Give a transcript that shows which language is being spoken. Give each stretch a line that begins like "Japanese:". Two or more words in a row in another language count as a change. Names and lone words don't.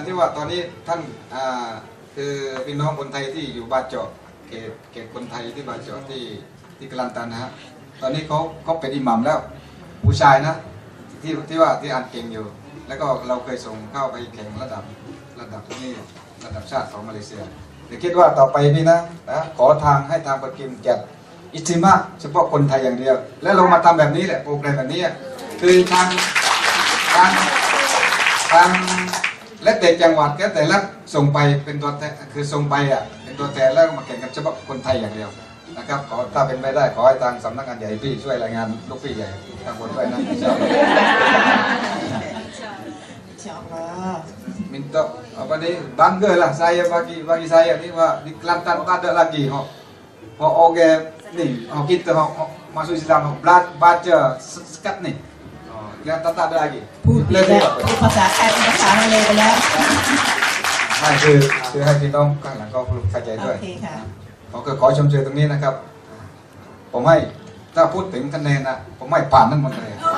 Thai: ที่ว่าตอนนี้ท่านคือพี่น้องคนไทยที่อยู่บาเจาะเขตคนไทยที่บาเจาะที่กลันตันนะฮะตอนนี้เขาเป็นอิหมัมแล้วผู้ชายนะที่อ่านเก่งอยู่แล้วก็เราเคยส่งเข้าไปแข่งระดับนี้ระดับชาติของมาเลเซียเดี๋ยวคิดว่าต่อไปนี่นะขอให้ทางปกิมจัดอิติมาเฉพาะคนไทยอย่างเดียวแล้วเรามาทำแบบนี้แหละโปรแกรมแบบนี้คือทาง และเด็กจังหวัดแค่แต่ละส่งไปเป็นตัวแทนคือส่งไปเป็นตัวแทนแล้วมาแข่งกันเฉพาะคนไทยอย่างเดียวนะครับขอถ้าเป็นไม่ได้ขอให้ทางสำนักงานใหญ่พี่ช่วยรายงานลูกพี่ใหญ่ทางบนด้วยนะ
Malay: minta apa nih bangga lah saya bagi saya ni di Kelantan tak ada lagi orang ni kita masuk Islam baca sekat ni Kelantan tak ada lagi
Thai: พูดภาษาไทยภาษามาเลยไปแล้ว นั่นคือให้พี่น้องข้างหลังก็เข้าใจด้วยขอชมเชยตรงนี้นะครับผมให้ถ้าพูดถึงคะแนนนะผมไม่ผ่านทั้งหมดเลย